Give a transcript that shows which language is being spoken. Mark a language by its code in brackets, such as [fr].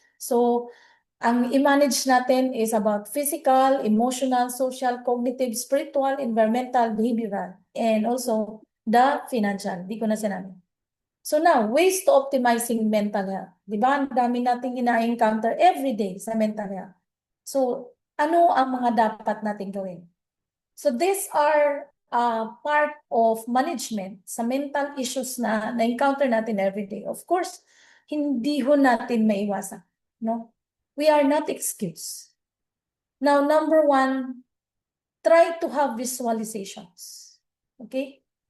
[en] So, [tl] ang i-manage natin [en] is about physical, emotional, social, cognitive, spiritual, environmental, behavioral, and also the financial. [tl] Di ko na sinabi. [en] So now, ways to optimizing mental health. [tl] Di ba? Ang dami nating ina-encounter every day sa mental health. So, ano ang mga dapat nating gawin? [en] So these are part of management sa mental issues [tl] na na-encounter natin [en] every day. [tl] Of course, hindi ho natin maiwasan. No? [en] We are not excused. Now, number one, try to have visualizations. Okay?